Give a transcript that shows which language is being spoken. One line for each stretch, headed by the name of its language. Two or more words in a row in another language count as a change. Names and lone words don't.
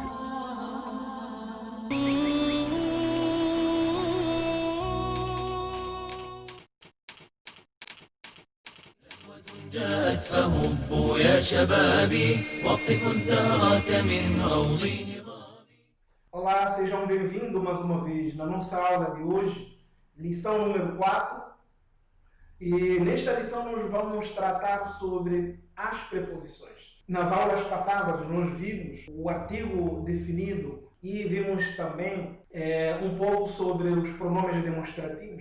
Arabic: جاءت فهبوا يا شبابي واقطفوا الزهرة من روضه.
Portuguese: Olá, sejam bem-vindos mais uma vez na nossa aula de hoje, lição número 4. E nesta lição nós vamos tratar sobre as preposições. Nas aulas passadas nós vimos o artigo definido e vimos também um pouco sobre os pronomes demonstrativos.